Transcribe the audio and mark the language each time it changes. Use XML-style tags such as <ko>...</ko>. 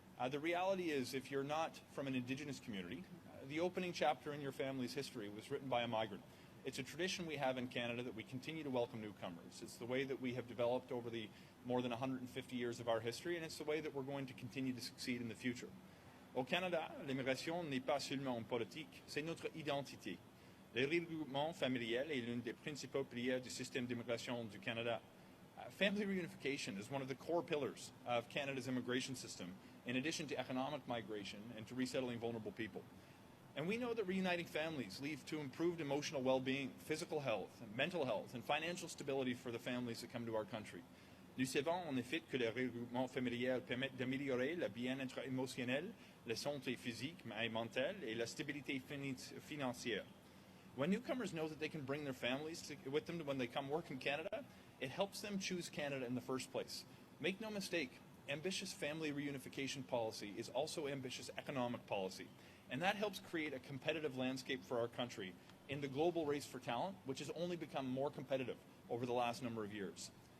<en>The reality is, if you're not from an Indigenous community, the opening chapter in your family's history was written by a migrant. It's a tradition we have in Canada that we continue to welcome newcomers. It's the way that we have developed over the more than 150 years of our history, and it's the way that we're going to continue to succeed in the future.</en> <fr>Au Canada, l'immigration n'est pas seulement une politique, c'est notre identité. Le regroupement familial est l'une des principaux piliers du système d'immigration du Canada.</fr> <en>Family reunification is one of the core pillars of Canada's immigration system, in addition to economic migration and to resettling vulnerable people. And we know that reuniting families leads to improved emotional well-being, physical health, mental health, and financial stability for the families that come to our country.</en> <fr>Nous savons en effet que le regroupement familial permet d'améliorer le bien-être émotionnel, la santé physique et mentale, et la stabilité financière.</fr> <en>When newcomers know that they can bring their families with them when they come work in Canada, it helps them choose Canada in the first place. Make no mistake, ambitious family reunification policy is also ambitious economic policy, and that helps create a competitive landscape for our country in the global race for talent, which has only become more competitive over the last number of years.</en>